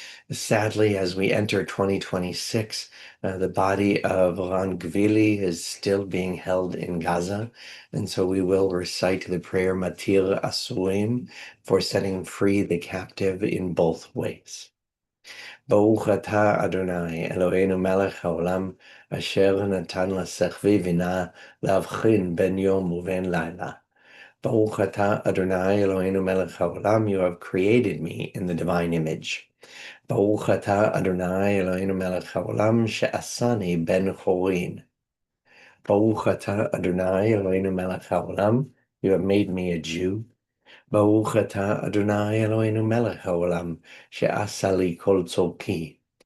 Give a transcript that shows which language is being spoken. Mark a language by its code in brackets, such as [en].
[en] Sadly, as we enter 2026, the body of Ran Gvili is still being held in Gaza, and so we will recite the prayer Matir Asurim for setting free the captive in both ways. [he] ברוך אתה אדוני אלוהינו מלך העולם אשר נתן לשכבי בינה להבחין בין יום ובין לילה. ברוך אתה אדוני אלוהינו מלך העולם, [en] you have created me in the divine image. [he] ברוך אתה אדוני אלוהינו מלך העולם שעשני בן חורין. ברוך אתה אדוני אלוהינו מלך העולם, [en] you have made me a Jew. [he] ברוך אתה אדוני אלוהינו מלך העולם שעשה לי כל צורכי.